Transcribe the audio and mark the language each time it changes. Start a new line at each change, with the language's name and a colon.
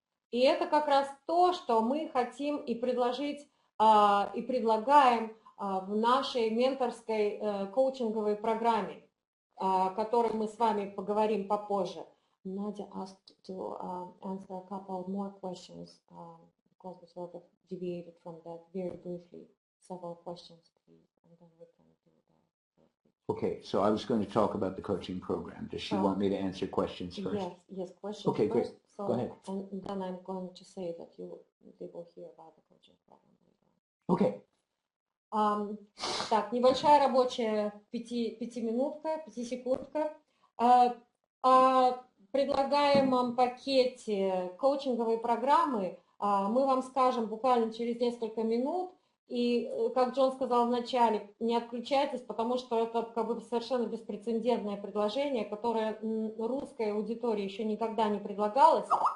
Russian: И это как раз то, что мы хотим и предложить, и предлагаем в нашей менторской коучинговой программе, о которой мы с вами поговорим попозже.
English: Nadja asked to answer a couple more questions, because we sort of deviated from that very briefly. Several questions, please, and then we can do that. Okay, so I was going to talk about the coaching program. Does she want me to answer questions first? Yes, questions okay, first. Great. So, go ahead. And then I'm going to say that they will hear about the coaching program. Okay.
Russian: Так, небольшая рабочая пятиминутка, 5-секундка. О предлагаемом пакете коучинговой программы мы вам скажем буквально через несколько минут. И, как Джон сказал в начале, не отключайтесь, потому что это как бы совершенно беспрецедентное предложение, которое русской аудитории еще никогда не предлагалось.